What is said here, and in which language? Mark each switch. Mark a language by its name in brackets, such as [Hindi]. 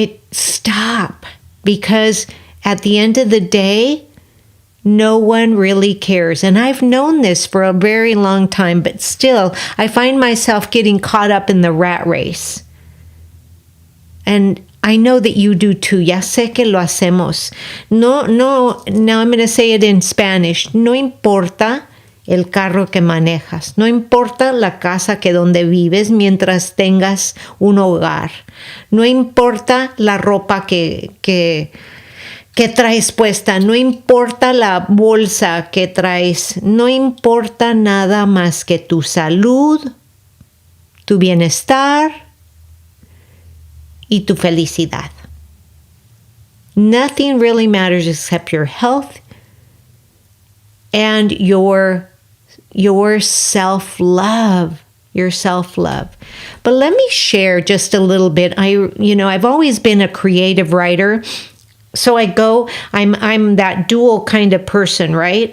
[English] Stop, because at the end of the day, no one really cares. And I've known this for a very long time, but still, I find myself getting caught up in the rat race. And I know that you do too. [Spanish] Ya sé que lo hacemos. [English] No, now I'm going to say it in Spanish. [Spanish] No importa el carro que manejas. No importa la casa que donde vives mientras tengas un hogar. No importa la ropa que traes puesta. No importa la bolsa que traes. No importa nada más que tu salud, tu bienestar y tu felicidad. [English] Nothing really matters except your health and your self-love. Your self-love. But let me share just a little bit. I've always been a creative writer. So I'm that dual kind of person, right?